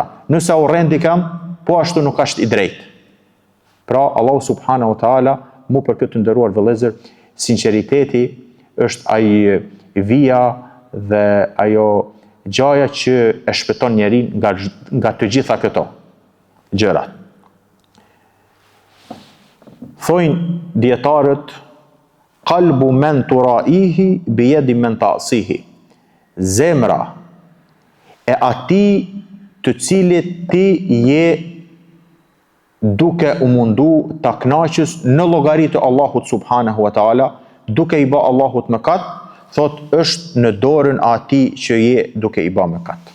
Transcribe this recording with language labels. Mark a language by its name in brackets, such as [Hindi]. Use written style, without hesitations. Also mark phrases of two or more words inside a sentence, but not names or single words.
[Albanian] Nëse u rren dikam, po ashtu nuk është i drejt. Pra Allahu [Arabic] سبحانه وتعالى, [Albanian] mu për këtë nderuar vëllezër, sinqeriteti është ai vija dhe ajo gjaja që e shpëton njerin nga të gjitha këto gjërat. Thojnë dietarët, [Arabic] قلب من ترضيه بيد من تعصيه. [Albanian] Zemra e atij të cilit ti je duke u mundu ta kënaqësh në llogari të Allahut [Arabic] سبحانه وتعالى, [Albanian] duke i bë Allahut mëkat, thot është në dorën e atij që je duke i bë mëkat.